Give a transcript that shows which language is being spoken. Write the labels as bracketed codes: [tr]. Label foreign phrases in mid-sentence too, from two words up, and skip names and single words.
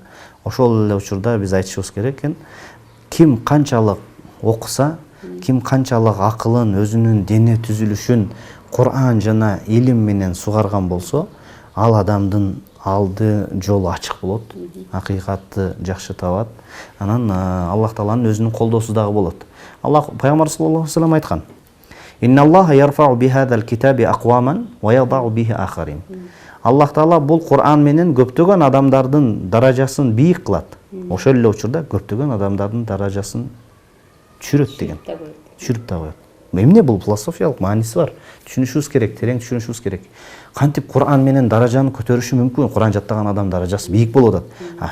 [ky] Ошол эле учурда биз айтышыбыз керек экен, ким канчалык окуса, ким канчалык акылын, өзүнүн дене түзүлүшүн Кур'ан жана илим менен сугарган болсо, ал адамдын алды жолу ачык болот, акыйкатты жакшы табат. Анан Аллах Тааланын өзүнүн колдоосу дагы болот. Аллах пайгамбар [ar] صلى الله عليه وسلم [ky] айткан: [ar] «إن الله يرفع بهذا الكتاب أقواما ويضع به آخرين». [ky] Аллах Таала бул Кур'ан менен көптөгөн адамдардын даражасын бийик кылат. Ошол эле учурда көптөгөн адамдардын даражасын түшүрөт деген. Түшүрүп да коет. Эмне бул философиялык мааниси бар. Түшүнүшүбүз керек, терең түшүнүшүбүз керек. Кантип Кур'ан менен даражаны көтөрүшү мүмкүн? Кур'ан жаттаган адам даражасы бийик болуп атат.